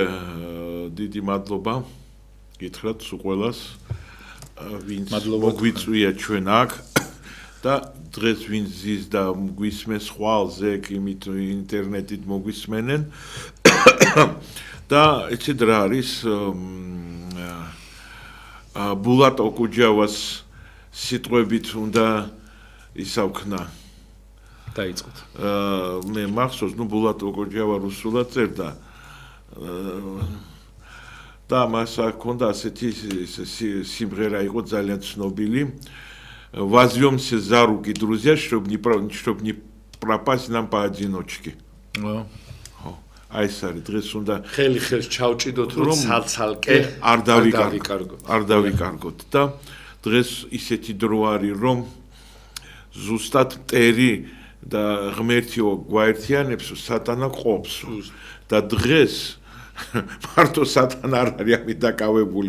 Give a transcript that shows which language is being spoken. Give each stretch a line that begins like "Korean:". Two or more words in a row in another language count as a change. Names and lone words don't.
Georgian: დიდი მადლობა გითხრათ სულ ყველას ვინც მოგვიწვია ჩვენ აქ და დღეს ვინც ზის და გვისმენს ხვალზე იმით ინტერნეტით მოგვისმენენ და ეცეთ რა არის ბულატ ოკუჯავას სიტყვებით უნდა ისავქნა დაიწყოთ. მე მახსოვს, ბულატ ოკუჯავა რუსულად წერდა და მას ჰქონდა ასეთი სიმღერა იყო ძალიან ცნობილი.
Russian: Возьмемся за руки, друзья, чтобы не пропасть нам поодиночке.
Georgian: აი ეს არის დღეს უნდა ხელი ხელს ჩავჭიდოთ რომ ცალ-ცალკე არ დავიკარგოთ და დღეს ისეთი დრო არის რომ ზუსტად მტერი და ღმერთიო გვაერთიანებს სატანა ყოფს და დღეს მარტო სატანა არ არის ამით დაკავებული.